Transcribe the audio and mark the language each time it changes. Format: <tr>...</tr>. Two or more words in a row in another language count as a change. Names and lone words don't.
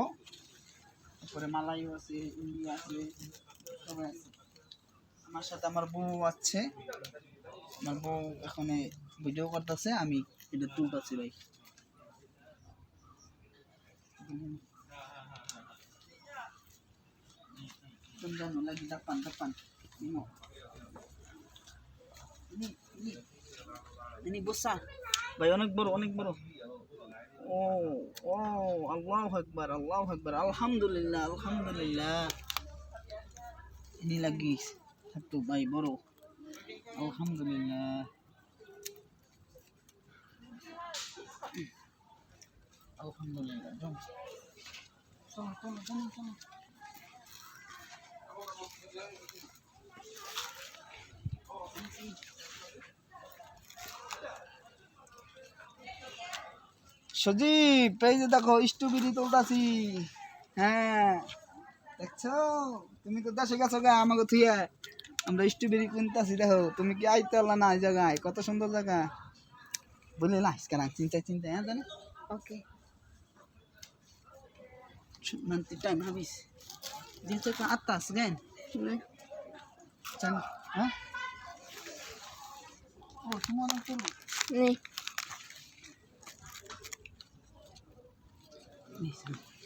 <bn>তারপরে মালাইও আছে, ইন্ডিয়া আছে, সবাই আছে। আমার সাথে আমার বউ আছে, আমার বউ এখানে ভিডিও করতেছে, আমি এটা তুলতেছি ভাই। জানো</bn> <ms>lagi depan ini besar</ms> <bn>ভাই, অনেক বড়, অনেক বড়। ও ও,</bn> <ar>الله أكبر، الله أكبر، الحمد لله، الحمد لله.</ar> <ms>ini lagi satu</ms> <bn>ভাই, বড়,</bn> <ar>الحمد لله، الحمد لله.</ar> <bn>জম চলো চলো চলো চলো। সজীব, এই যে দেখো স্ট্রবেরি তুলতাছি। হ্যাঁ, দেখছো, তুমি তো দেশে গেছো গা আমাকে থুয়ে, আমরা স্ট্রবেরি কিনতেছি। দেখো, তুমি কি আইতে পারলা না এই জায়গায়? কত সুন্দর জায়গা, বলে না</bn> <ms>sekarang cinta cinta ya kan? Oke. Nanti time habis dia ke atas kan? Hah? Oh, semua orang turun. Nih. Nih, sini.</ms>